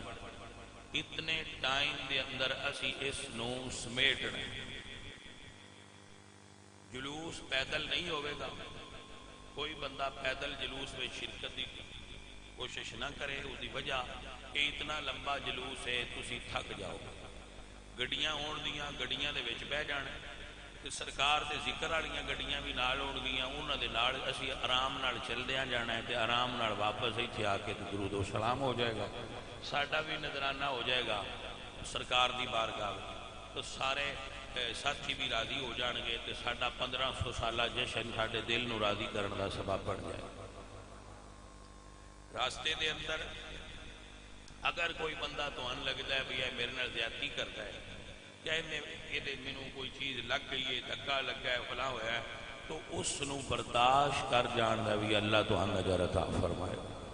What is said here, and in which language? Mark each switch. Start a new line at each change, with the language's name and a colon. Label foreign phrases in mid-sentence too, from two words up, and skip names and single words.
Punjabi: اتنے ٹائم دے اندر اسی اس نو سمیٹنا ہے۔ جلوس پیدل نہیں ہوئے گا، کوئی بندہ پیدل جلوس میں شرکت دی کوشش نہ کرے، اس دی وجہ کہ اتنا لمبا جلوس ہے تسی تھک جاؤ گے۔ گڈیاں ہون دیاں، گڈیاں دے وچ بہ جانا، تے سرکار دے ذکر والیاں گڈیاں بھی نال ہون گیاں، انہاں دے نال اسی آرام نال چلدیاں جانا ہے، تے آرام نال واپس ایتھے آ کے درود و سلام ہو جائے گا، ساڈا بھی نذرانہ ہو جائے گا سرکار دی بارگاہ میں، تو سارے ساتھی بھی راضی ہو جان گے، تے ساڈا 1500 سالہ جشن ساڈے دل نو راضی کرن دا سبب بن جائے گا۔ راستے دے اندر اگر کوئی بندہ تو ان لگتا ہے بھی میرے نال زیادتی کرتا ہے، کیا مینوں کوئی چیز لگ گئی ہے، دھکا لگا ہے، فلاں ہوا ہے، تو اس نو برداشت کر جان دا بھی اللہ تو اجر عطا فرمائے گا۔